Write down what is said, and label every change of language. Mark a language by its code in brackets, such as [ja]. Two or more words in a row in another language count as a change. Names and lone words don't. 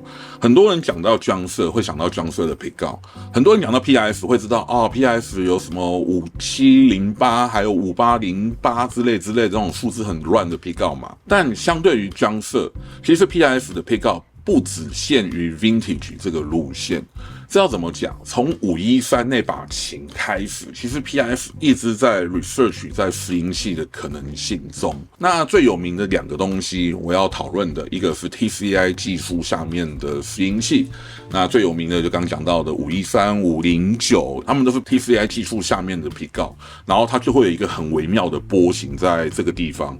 [zh] 很多人講到裝色會想到裝色的 pickup， 很多人講到 PRS 會知道PRS 有什麼5708還有5808之類這種數字很亂的 pickup 嘛。但相對於裝色，其實 PRS 的 pickup 不只限於 vintage 這個路線。這要怎麼講？從513那把琴開始，其實 PRS 一直在 research 在拾音器的可能性中。那最有名的2個東西，我要討論的一個是 TCI 技術下面的拾音器。那最有名的就剛講到的513、509，他們都是 TCI 技術下面的 pickup， 然後它就會有一個很微妙的波形在這個地方。